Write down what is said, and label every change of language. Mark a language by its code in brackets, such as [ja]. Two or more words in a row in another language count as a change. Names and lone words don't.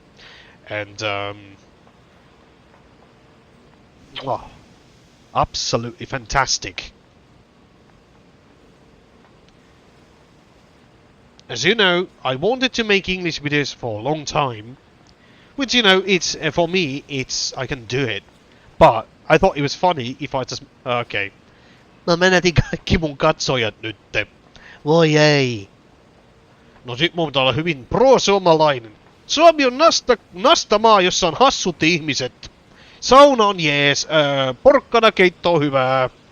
[en] And, absolutely fantastic. As you know, I wanted to make English videos for a long time. Which, you know, it's, for me, I can do it. But I thought it was funny if I just... Okay. [fi] Mä menetin kaikki mun katsojat nytte. Voi ei. No sit mun pitää olla hyvin pro-suomalainen. Suomi on nastamaa, jossa on hassut ihmiset. Sauna on jees. Porkkanakeitto on hyvää.